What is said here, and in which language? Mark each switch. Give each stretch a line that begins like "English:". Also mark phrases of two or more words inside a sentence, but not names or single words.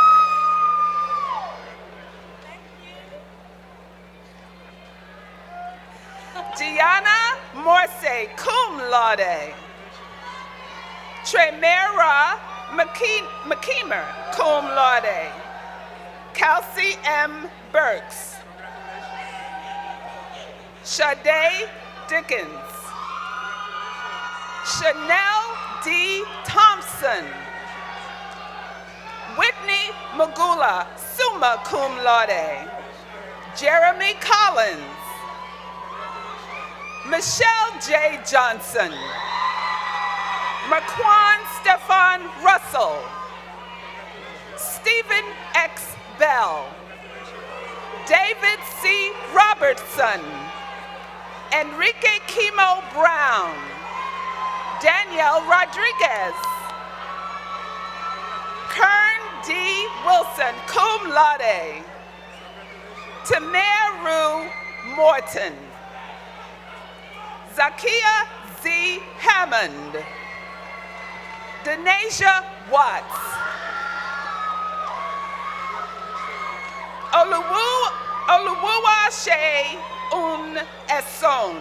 English: Gianna Morse,
Latin: cum laude.
English: Tremera McKeemer,
Latin: cum laude.
English: Kelsey M. Burks. Sade Dickens. Chanel D. Thompson. Whitney Magula,
Latin: summa cum laude.
English: Jeremy Collins. Michelle J. Johnson. Marquand Stefan Russell. Stephen X. Bell. David C. Robertson. Enrique Kimo Brown. Danielle Rodriguez. Kern D. Wilson,
Latin: cum laude.
English: Tameru Morton. Zakia Z. Hammond. Denasia Watts. Oluwa Shea Un Esson.